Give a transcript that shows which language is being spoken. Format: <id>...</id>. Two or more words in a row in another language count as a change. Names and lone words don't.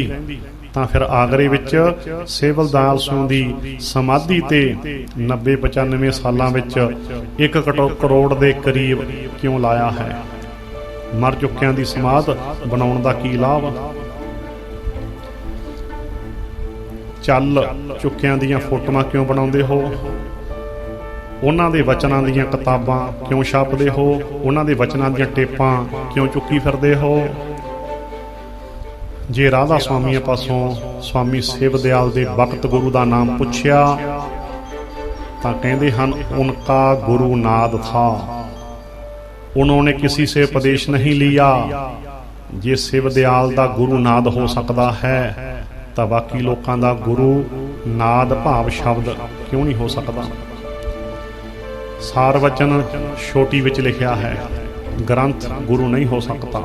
<pa>ਤਾਂ ਫਿਰ ਆਗਰੇ ਵਿਚ ਸੇਵਲ ਦਾਲ ਸਿੰਘ ਦੀ ਸਮਾਧੀ ਤੇ 90-95 ਸਾਲਾਂ ਵਿਚ 1 ਕਰੋੜ ਦੇ ਕਰੀਬ ਕਿਉਂ ਲਾਇਆ ਹੈ। ਮਰ ਚੁੱਕਿਆਂ ਦੀ ਸਮਾਧ ਬਣਾਉਣ ਦਾ ਕੀ ਲਾਭ। ਚੱਲ ਚੁੱਕਿਆਂ ਦੀਆਂ ਫੋਟੋਆਂ ਕਿਉਂ ਬਣਾਉਂਦੇ ਹੋ? ਉਹਨਾਂ ਦੇ ਵਚਨਾਂ ਦੀਆਂ ਕਿਤਾਬਾਂ ਕਿਉਂ ਛਾਪਦੇ ਹੋ? ਉਹਨਾਂ ਦੇ ਵਚਨਾਂ ਦੀਆਂ ਟੇਪਾਂ ਕਿਉਂ ਚੁੱਕੀ ਫਿਰਦੇ ਹੋ? ਜੇ ਰਾਧਾ ਸਵਾਮੀਆਂ ਪਾਸੋਂ ਸਵਾਮੀ ਸੇਵ ਦਿਆਲ ਦੇ ਵਕਤ ਗੁਰੂ ਦਾ ਨਾਮ ਪੁੱਛਿਆ ਤਾਂ ਕਹਿੰਦੇ ਹਨ,</pa> <hi>ਉਨਕਾ गुरु नाद था, उन्होंने किसी से उपदेश नहीं लिया। जे शिव दयाल दा गुरु नाद हो सकता है तो बाकी लोगों का गुरु नाद भाव शब्द क्यों नहीं हो सकता?</hi> <pa>ਸਾਰ ਵਚਨ ਛੋਟੀ ਵਿਚ ਲਿਖਿਆ ਹੈ,</pa> <hi>ग्रंथ गुरु नहीं हो सकता।</hi>